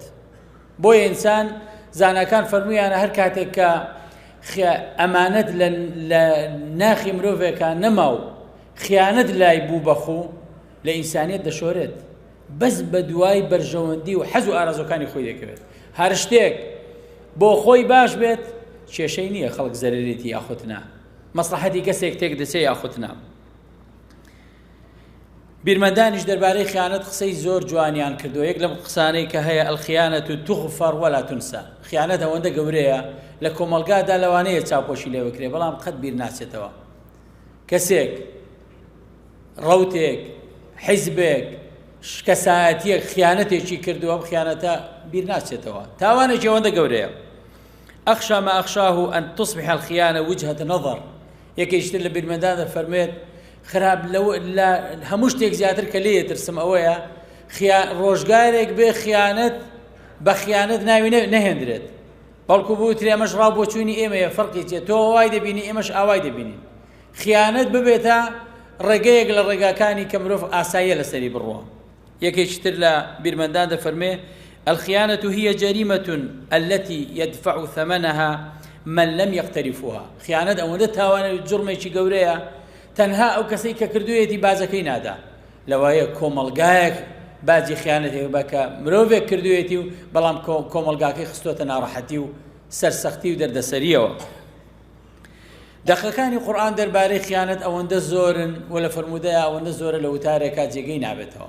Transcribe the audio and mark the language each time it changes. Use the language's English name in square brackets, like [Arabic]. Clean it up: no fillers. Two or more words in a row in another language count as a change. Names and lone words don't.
[Central Kurdish] بۆیە ئینسان زاناکان فەرموویانە هەر کاتێک کە ئەمانەت لە ناخی مرۆڤێکە نەما و خیانەت لای بوو بەخۆ لە ئینسانیەت دەشۆرێت بەس بە دوای بەرژەوەندی و حەز و ئارەزوەکانی خۆی دەکەوێت. هەر شتێک بۆ خۆی باش بێت کێشەی نییە خەڵک زەرەرێتی یاخودنا مەسلحەتی کەسێک تێک دەچێت یاخودنا. بیرمەندانیش دەربارەی خیانەت قسەی زۆر جوانیان کردو. یەک لەم قسانەی کە هەیە [Arabic] الخیانەت تغفر ولا تنسى. [Central Kurdish] خیانەت ئەوەندە گەورەیە لە کۆمەلگادا لەوانەیە چاوپۆشی لێ بکرێ بەڵام قەت بیر ناچێتەوە. کەسێک ڕەوتێک حیزبێک کەسایەتیەک خیانەتێکی کردووە ئەم خیانەتە بیر ناچێتەوە. تاوانێکی ئەوەندە گەورەیە. [Arabic] أخشى ما أخشاه أن تصبح الخيانة وجهة نظر. [Central Kurdish] یەکێشتر لە بیرمەندان دەفەرمێت خراپ لە هەموو شتێک زیاتر کە لێ ترسم ئەوەیە ڕۆژگارێک بێ خیانەت بە خیانەت ناوی نەهێنرێت بەڵکو بوترێ ئەمەش ڕاو بۆ چوونی ئێمەیە فەرقی چێت تۆ ئەوای دەبینی ئێمەش ئاوای دەبینین. خیانەت ببێتە ڕێگەیەک لە ڕێگاکانی کە مرۆڤ ئاساییە لەسەری بڕوە. یەکێکتر لە بیرمەندان دەفەرمێ [Arabic] الخيانة هي جريمة التي يدفع ثمنها من لم يقترفها. خيانة أولا [Central Kurdish] تاوانا جرمێکی گەورەیە تەنها ئەو کەسەی کە کردوویەتی بازەکەی نادا. لەوایە کۆمەڵگایەک بازی خیانەتێک بکە مرۆڤێک کردوویەتی و بەڵام کۆمەڵگاکەی خستۆتە ناڕەحەتی و سەرسەختی و دەردەسەریەوە. دەقەکانی قورئان دەربارەی خیانەت ئەوەندە زۆرن و لە فەرموودەیە ئەوەندە زۆرە لە وتارێکا جێگەی نابێتەوە.